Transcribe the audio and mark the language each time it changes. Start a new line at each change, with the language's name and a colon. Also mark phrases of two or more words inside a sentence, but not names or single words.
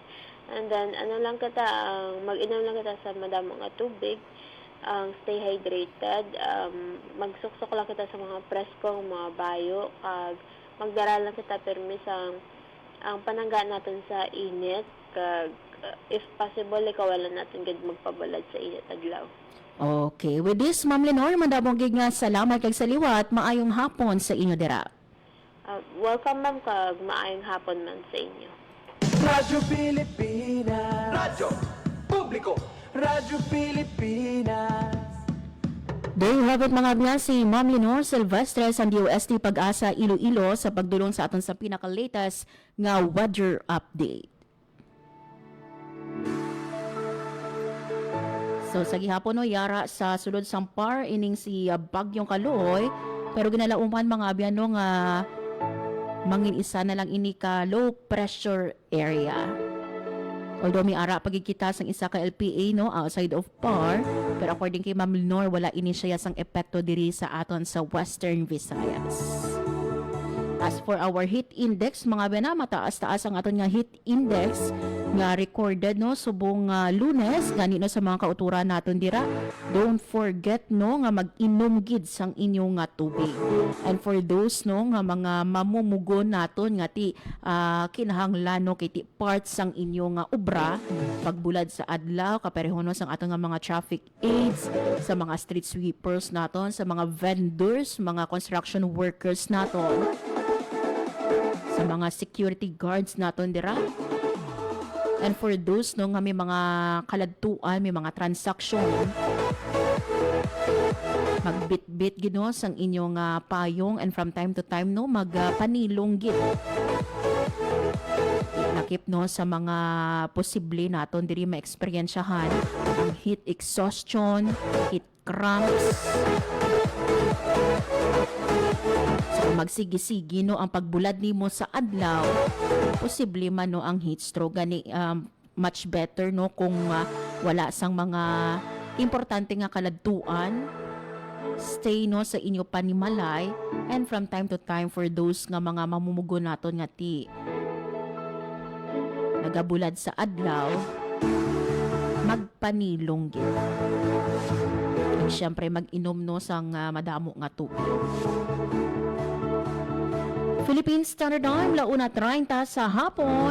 English: And then,
Hiligaynon: mag-inom lang kita sa madamong nga tubig,
English: stay hydrated,
Hiligaynon: magsuksok lang kita sa mga preskong, mga bayo, kag magdara lang kita permis ang panangga natin sa init, kag
English: if possible,
Hiligaynon: ikawalan natin gid magpabalad sa init adlaw. Okay,
English: with this
Hiligaynon: Ma'am Lenore, mandamong gid nga salamat kag saliwat, maayong hapon sa inyo dira. Welcome ma'am, kag maayong hapon man sa inyo. Radyo Pilipinas, Radyo Publiko, Radyo Pilipinas.
English: There you have it
Hiligaynon: mga abyan, si Ma'am Lenore Silvestre sa DOST Pag-asa Iloilo sa pagdulong sa aton sa pinaka-latest nga weather update. So sa gihapon no, yara sa sulod sang PAR ining si Bagyong Kaloy, pero ginalauman mga abyan no nga mangin isa na lang ini ka low pressure area. Although may ara pagkikita sang isa ka LPA no
English: outside of PAR,
Hiligaynon: pero according kay Ma'am Lenore wala ini siya sang epekto diri sa aton sa Western Visayas.
English: As for our heat index,
Hiligaynon: mga bena, mataas-taas ang aton nga
English: heat index
Hiligaynon: nga recorded no subong Lunes gani no sa mga kauturan naton dira.
English: Don't forget
Hiligaynon: no nga mag-inom gid sang inyong nga tubig.
English: And for those
Hiligaynon: no nga mga mamumugon naton nga ti kinahanglan no kay ti parts sang inyong nga obra pagbulad sa adlaw kapareho no sang ato nga mga
English: traffic aids,
Hiligaynon: sa mga
English: street sweepers
Hiligaynon: naton, sa mga vendors, mga
English: construction workers
Hiligaynon: naton, sa mga
English: security guards
Hiligaynon: naton dira.
English: And for those
Hiligaynon: no nga may mga kaladtuan, may mga transaksyon, magbitbit gid no sang inyong payong,
English: and from time to time
Hiligaynon: no magpanilong gid. Nakip no sa mga posible naton diri maeksperiensyahan ang
English: heat exhaustion, heat cramps.
Hiligaynon: So magsigi-sigi no ang pagbulad nimo sa adlaw, posible man no ang
English: heat stroke
Hiligaynon: gani.
English: Much better
Hiligaynon: no kung wala sang mga importante nga kaladtuan, stay no sa inyo panimalay,
English: and from time to time for those
Hiligaynon: nga mga mamumugo naton nga ti nagabulad sa adlaw, magpanilong gid. At syempre mag-inom no sang madamo nga tubig. Philippine Standard Time, 1:30 sa hapon.